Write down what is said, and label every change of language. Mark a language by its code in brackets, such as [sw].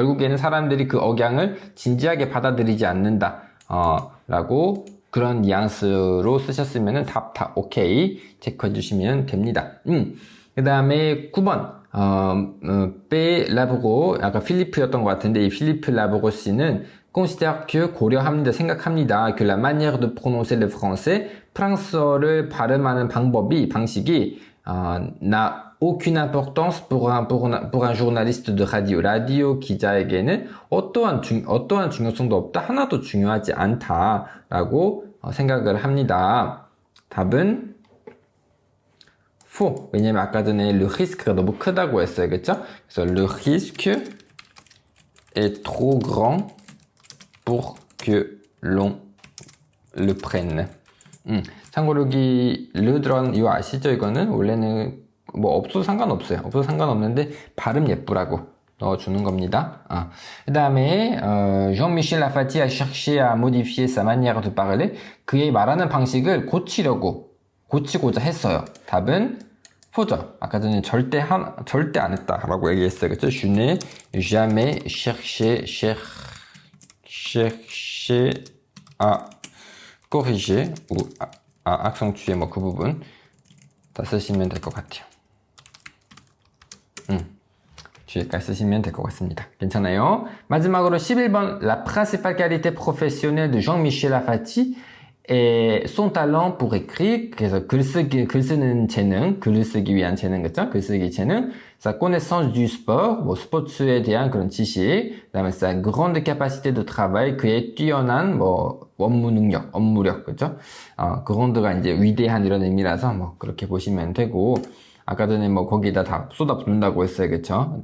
[ko] 결국에는 사람들이 그 억양을 진지하게 받아들이지 않는다 라고 그런 뉘앙스로 쓰셨으면 답 다 오케이 체크해 주시면 됩니다. 그 다음에 9번 P. 라보고, 아까 필리프였던 것 같은데, 이 필리프 라보고 씨는 [fr] considère que, [ko] 고려합니다, 생각합니다. [fr] que la manière de prononcer le français, [ko] 프랑스어를 발음하는 방식이 [fr] n'a aucune importance pour un journaliste de radio. [ko] 라디오 기자에게는 어떠한 중요성도 없다, 하나도 중요하지 않다라고 생각을 합니다. 답은 faux. 왜냐면 아까 전에 [fr] le risque [ko] 가 너무 크다고 했어요. 그쵸? 그래서 [fr] le risque est trop grand pour que l'on le prenne. [ko] 참고로 여기 le drone 이거 아시죠? 이거는 원래는 없어도 상관없어요. 없어도 상관없는데 발음 예쁘라고 넣어주는 겁니다. 그 다음에 [fr] Jean-Michel Afati a cherché à modifier sa manière de parler. [ko] 그의 말하는 방식을 고치고자 했어요. 답은 fo죠. 아까 전에 절대 안 했다라고 얘기했어요. 그쵸? [fr] Je n'ai jamais cherché à corriger ou à accentuer [ko] 그 부분 다 쓰시면 될 것 같아요. 뒤에까지 쓰시면 될 것 같습니다. 괜찮아요? 마지막으로 11번 [fr] La principale qualité professionnelle de Jean-Michel Afati est son talent pour écrire. [ko] 그래서 글을 쓰기 위한 재능, 그쵸? 글쓰기 재능. [fr] Sa connaissance du sport, [ko] 스포츠에 대한 그런 지식. 그 다음에 [fr] sa grande capacité de travail, [ko] 그의 뛰어난 업무력, 그쵸? grande가 이제 위대한 이런 의미라서 그렇게 보시면 되고, 아까 전에 거기다 다 쏟아붓는다고 했어요. 그쵸?